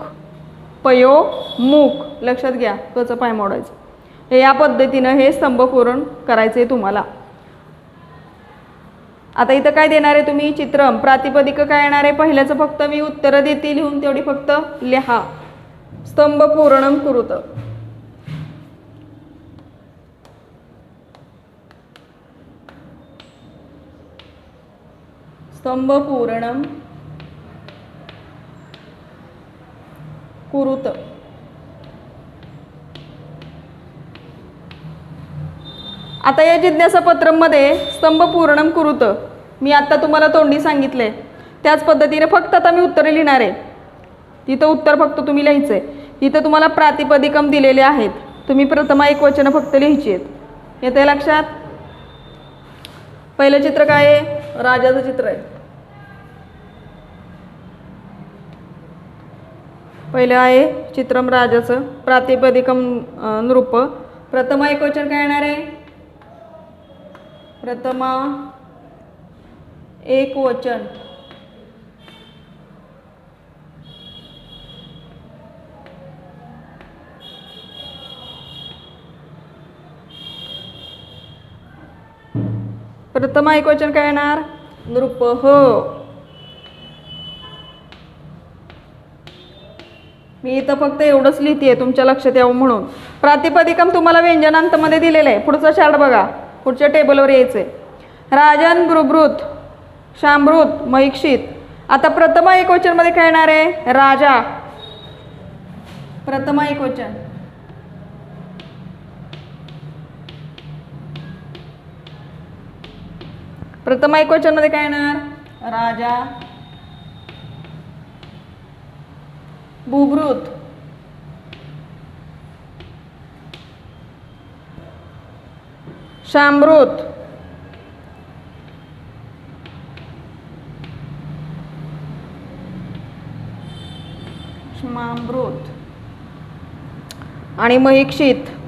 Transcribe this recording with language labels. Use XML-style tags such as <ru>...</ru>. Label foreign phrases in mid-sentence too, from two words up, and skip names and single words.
<mr>पयोमुख लक्षात घ्या, कचं पाय मोडायचं. हे या पद्धतीनं हे स्तंभ पूर्ण करायचं आहे तुम्हाला. आता इथं काय देणार आहे तुम्ही? चित्रम. प्रातिपदिक काय येणार आहे? पहिल्याचं फक्त मी उत्तरं देते लिहून, तेवढी फक्त लिहा.</mr> <sa>स्तंभ पूर्णम कुरुत. स्तंभ पूर्णम कुरुत.</sa> <mr>आता या जिज्ञासा पत्रमध्ये</mr> <sa>स्तंभ पूर्णम कुरुत</sa> <mr>मी आता तुम्हाला तोंडी सांगितले, त्याच पद्धतीने फक्त आता मी उत्तरे लिहिणार आहे. तिथं उत्तर फक्त तुम्ही लिहायचं आहे. इथं तुम्हाला प्रातिपदिकम दिलेले आहेत, तुम्ही प्रथमा एकवचन फक्त लिहायची आहेत. येते लक्षात? पहिलं चित्र काय आहे? राजाचं चित्र आहे. पहिलं आहे चित्रम राजाचं. प्रातिपदिकम नृप. प्रथमा एकवचन काय येणार आहे? प्रथमा एकवचन. प्रथमा एकवचन काय येणार? नृप. मी इथं फक्त एवढंच लिहिते तुमच्या लक्षात यावं म्हणून. प्रातिपदिकम तुम्हाला व्यंजनांतमध्ये दिलेलं आहे. पुढचा चार्ट बघा, पुढच्या टेबलवर यायचंय. राजन, भूभृत, क्षामृत, महिक्षित. आता प्रथमा एकवचन मध्ये काय येणार आहे? राजा. प्रथमा एकवचन. प्रथमा एकवचन मध्ये काय येणार? राजा, भूभृत, क्षामृत, क्षमामृत आणि महिक्षित.</mr>